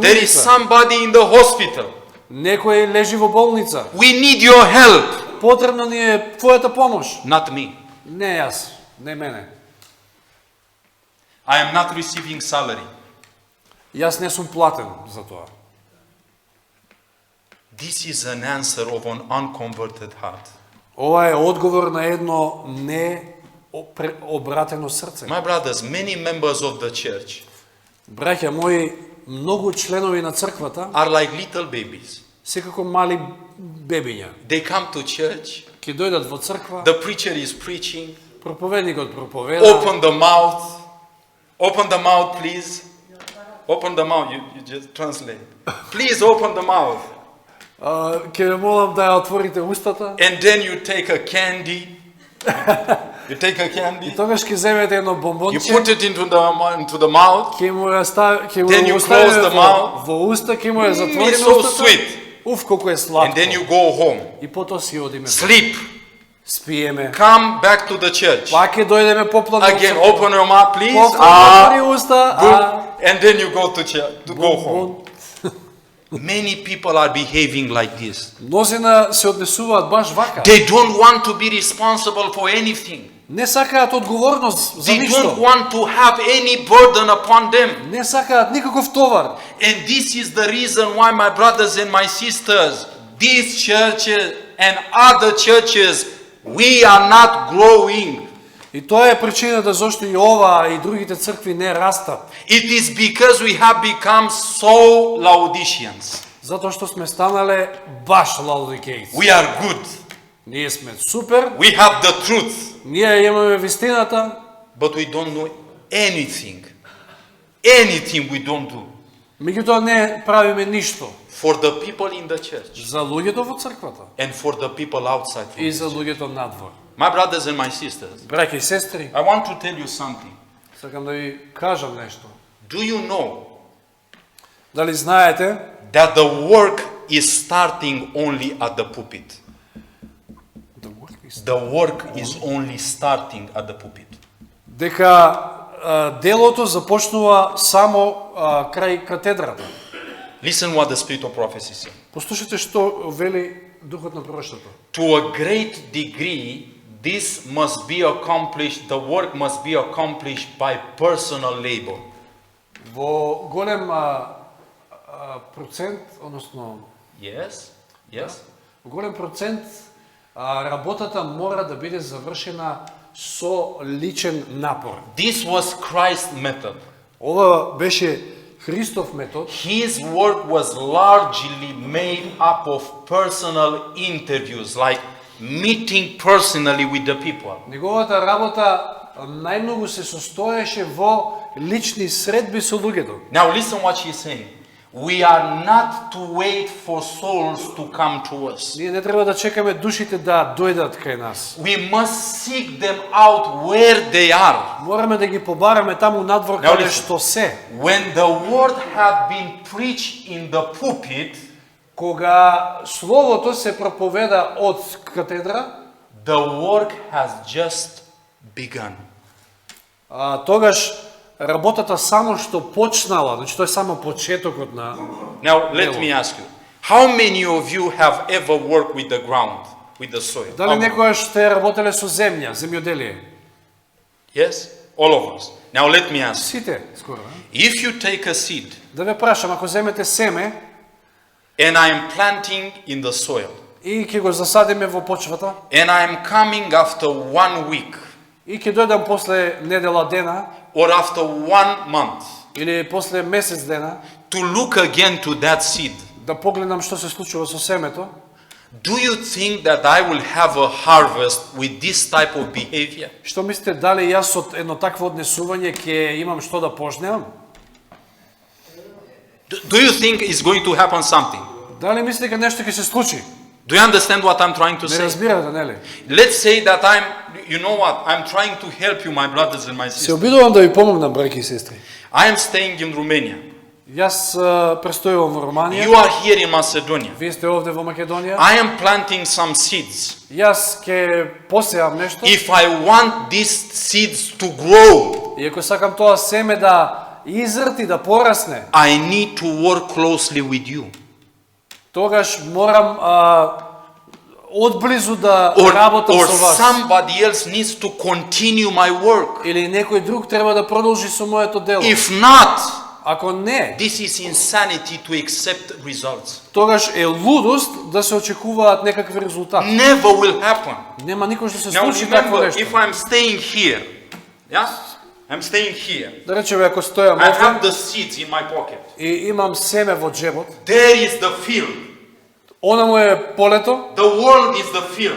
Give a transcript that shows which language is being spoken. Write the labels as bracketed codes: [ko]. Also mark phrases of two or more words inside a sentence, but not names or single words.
[en] There is Милица. somebody in the hospital. [mk] Некој лежи во болница. [en] We need your help. [mk] Потребна ни е твојата помош. [en] Not me. [mk] Не јас, не мене. [en] I am not receiving salary. [mk] Јас не сум платен за тоа. [en] This is an answer of an unconverted heart. [mk] Ова е одговор на едно не обратено срце. [en] My brothers, many members of the church, [mk] Браќа мои, многу членови на црквата [en] are like little babies. [mk] секако мали бебиња. [en] They come to church, [mk] Ќе дојдат во црква, [en] the preacher is preaching, [mk] проповедникот проповеда, [en] open the mouth, please. Open the mouth, you just translate. Please open the mouth. [mk] ќе ве молам да ја отворите устата. [en] And then you take a candy. You take a [mk] И [en] candy, [mk] тогаш ќе земете едно [en] you [mk] бомбонче, [en] put it into the mouth. [mk] ќе му ќе [en] Then you [mk] го [en] close [mk] оставиме [en] the mouth. [mk] во уста, ќе му ја затвориме [en] It's so [mk] устата. [en] sweet. [mk] Уф, колку е [en] And [mk] сладко. [en] then you go home. [mk] И потоа си одиме. [en] Sleep. [mk] Спиеме. [en] Come back to the church. [mk] Пак ќе дојдеме поплан. [en] Again, open your mouth, please. [mk] Отвори уста. [en] Good. And then you go to church, to go home. Many people are behaving like this. [mk] Мнозина се однесуваат баш вака. [en] They don't want to be responsible for anything. [mk] Не сакаат одговорност за [en] They don't [mk] ништо. [en] want to have any burden upon them. [mk] Не сакаат никаков товар. [en] And this is the reason why, my brothers and my sisters, these churches and other churches, we are not growing. [mk] И тоа е причината зашто и ова и другите цркви не растат. [en] It is because we have become so Laodiceans. [mk] Затоа што сме станале баш лаодикејци. [en] We are good. [mk] Ние сме супер, [en] We have the truth. [mk] ние имаме вистината, [en] But we don't know anything. Anything we don't do. [mk] меѓутоа не правиме ништо [en] For the people in the church [mk] за луѓето во црквата [en] and for the people outside. from [mk] и [en] this [mk] за [en] church. [mk] луѓето надвор. [en] My brothers and my sisters, [mk] Браќа и сестри, [en] I want to tell you something. [mk] сакам да ви кажам нешто. [en] Do you know [mk] Дали знаете [en] that the work is starting only at the pulpit? The work is only starting at the pulpit. [mk] дека делото започнува само крај катедрата. [en] Listen what the spirit of prophecy says. [mk] Послушайте што вели духот на пророштвото. [en] To a great degree, this must be accomplished, the work must be accomplished by personal labor. [mk] Во голем процент, односно [en] Yes? Yes? [mk] во голем процент работата мора да биде завршена со личен напор. [en] This was Christ's method. [mk] Ова беше Христов метод. [en] His work was largely made up of personal interviews, like meeting personally with the people. [mk] Неговата работа најмногу се состоеше во лични средби со луѓето. [en] Now listen what she's saying. We are not to wait for souls to come to us. [mk] Ние не треба да чекаме душите да дојдат кај нас. [en] We must seek them out where they are. [mk] Мораме да ги побараме таму надвор [en] Now [mk] каде [en] listen. [mk] што се. [en] When the word had been preached in the pulpit, [mk] Кога словото се проповеда од катедра, [en] the work has just begun. [mk] тогаш работата само што почнала, значи тоа е само почетокот на. [en] Now let me ask you, how many of you have ever worked with the ground, with the soil? [mk] Дали некојаш сте работеле со земја, земјоделие? [en] Yes? All of us. Now let me ask, [mk] Сите, скоро. [en] if you take a seed [mk] Да ве прашам, ако земете семе [en] and I am planting in the soil, [mk] и ќе го засадиме во почвата, [en] and I am coming after 1 week [mk] и ќе дојдам после недела дена, [en] or after 1 month [mk] или после месец дена, [en] to look again to that seed, [mk] да погледнам што се случува со семето, [en] do you think that I will have a harvest with this type of behavior? [mk] што мислите дали јас од едно такво однесување ќе имам што да пожневам? [en] Do you think it's going to happen something? [mk] Дали мислите дека нешто ќе се случи? [en] Do you understand what I'm trying to [mk] Не [en] say? [mk] разбирате, нели? [en] Let's say that you know what, I'm trying to help you, my brothers and my [mk] Се [en] sisters. [mk] обидувам да ви помогнам, браќи и сестри. [en] I am staying in Romania. [mk] Јас престојувам во Романија. [en] You are here in Macedonia. [mk] Вие сте овде во Македонија. [en] I am planting some seeds. [mk] Јас ќе посеам нешто. [en] If I want these seeds to grow, [mk] И ако сакам тоа семе да изрти, да порасне, [en] I need to work closely with you. [mk] тогаш морам одблизу да [en] Or [mk] работам со вас. [en] somebody else needs to continue my work. [mk] Или некој друг треба да продолжи со моето дело. [en] If not, [mk] Ако не, [en] this is insanity to accept results. [mk] тогаш е лудост да се очекуваат некакви резултати. [en] Never will happen. [mk] Нема никој што се [en] Now [mk] случи такво [en] remember, [mk] нешто. [en] if I'm staying here, yeah, I'm staying here. [mk] Да речеме ако стојам [en] I have [mk] овде [en] the seeds in my pocket. [mk] и имам семе во џебот, [en] There is the field. [mk] она му е полето, [en] The world is the field.